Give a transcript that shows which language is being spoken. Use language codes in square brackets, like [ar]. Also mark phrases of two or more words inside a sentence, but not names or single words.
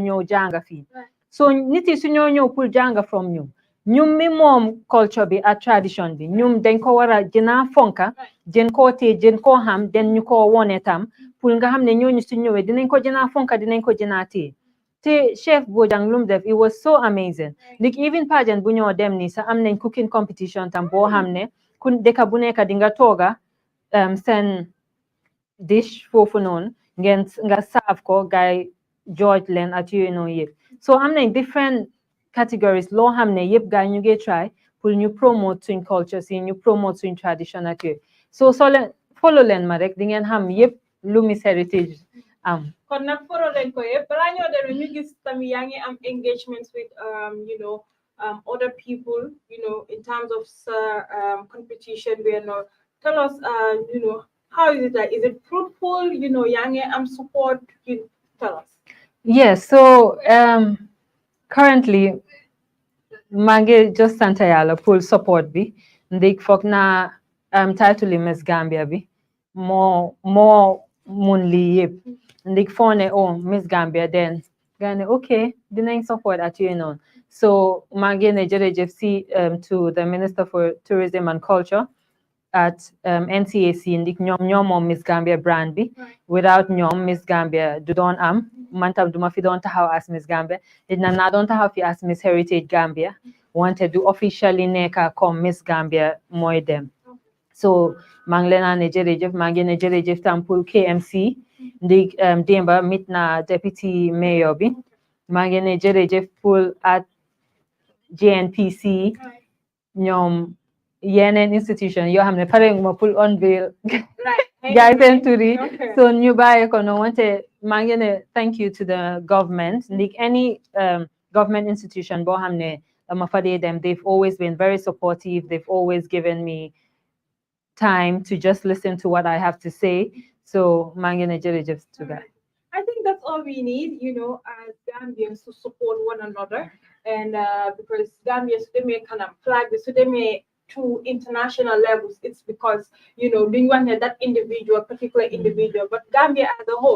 [wo] ñëw jàng fii so nit yi su ñoo ñëw pour jàng from ñum mi moom culture bi ak tradition bi ñum dañ ko war a jëna fonka jën koo tee jën koo xam den ñu ko wone tam pour nga xam ne ñooñu su ñëwee dinañ ko jëna fonka dinañ ko jëna tee te Chef Bojang lum def [en] it was so amazing like even pageant [wo] bu ñoo dem ni sax am nañ cooking competition tam boo xam ne ku dëkk bu nekk di nga tooga seen dish foofu noonu nga serve ko gaay George leen at yooyu noonu yëpp so am nañ [en] different categories [wo] loo xam ne yëpp gaay ñu ngi try pour ñu promote suñ culture si ñu promote suñ tradition ak yooyu so leen follow leen ma rek di ngeen xam yëpp lu Miss Heritage am kon nag follow leen ko yëpp balaa ñoo dem ñu gis tamit yaa ngi am [en] engagements with other people in terms of competition tell us how is it like is it fruitful [wo] yaa ngi am support [en] tell us yes so currently [wo] maa ngi just sant yàlla pour support bi ndik foog naa title Miss Gambia bi moo mun lii yëpp ndik foo ne Miss Gambia den nga ne ok dinañ support at yooyu noonu so maa ngi ne jërëjëf si [en] to the Minister for Tourism and Culture at NCAC [wo] ndik ñoom moom Miss Gambia brand bi without ñoom Miss Gambia du doon am man tam duma fi doon taxaw as Miss Gambia dina naa doon taxaw fi as Miss Heritage Gambia wante du officially nekka comme Miss Gambia mooy dem so maa ngi leen a ne jërëjëf maa ngi ne jërëjëf tam pour KMC ndik démba mit na deputy mayor bi maa ngi ne jërëjëf pour at GNPC ñoom yeneen institution yoo xam ne pare ma pour unveil gaay seen tur yi so ñu bàyyi ko no wante maa ngi ne [en] thank you to the government [wo] ndik [en] any government institution [wo] boo xam ne dama fa dee dem [en] they've always been very supportive they've always given me time to just listen to what I have to say [wo] so maa ngi ne jërëjëf [en] to that I think that's all we need, as Gambians to support one another. And because Gambians, they may kind of flag this, so they may to international levels, it's because, they want that particular individual, but Gambia as a whole.